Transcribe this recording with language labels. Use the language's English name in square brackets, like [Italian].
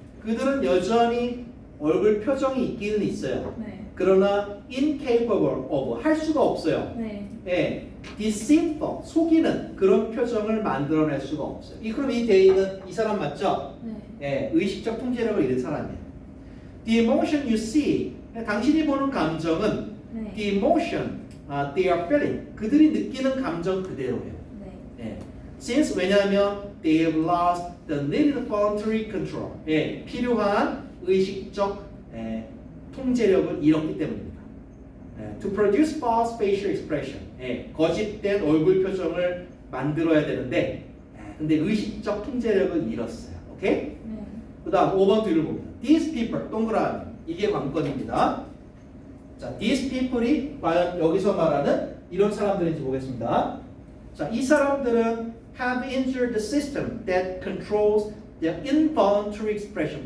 [Korean] 그들은 여전히 얼굴 표정이 있기는 있어요. 네. 그러나 [English] incapable of [Korean] 할 수가 없어요. 네. deceitful 속이는 그런 표정을 만들어낼 수가 없어요. 그럼 이 day는 이 사람 맞죠? 네. 의식적 통제력을 잃은 사람이에요. [English] The emotion you see, [Korean] 당신이 보는 감정은 네. [English] the emotion they are feeling, [Korean] 그들이 느끼는 감정 그대로예요. 네. [English] Since [Korean] 왜냐하면 [English] they have lost the needed voluntary control, [Korean] 필요한 의식적 통제력을 잃었기 때문입니다. [English] To produce false facial expression, [Korean] 거짓된 얼굴 표정을 만들어야 되는데, 근데 의식적 통제력을 잃었어요. 오케이? 네. 그 다음 5번 뒤를 봅니다. These people, 동그라미. 이게 관건입니다. 자, [English] these people [Korean] 이 과연 여기서 말하는 이런 사람들인지 보겠습니다. 자, 이 사람들은 [English] have injured the system that controls their involuntary expression.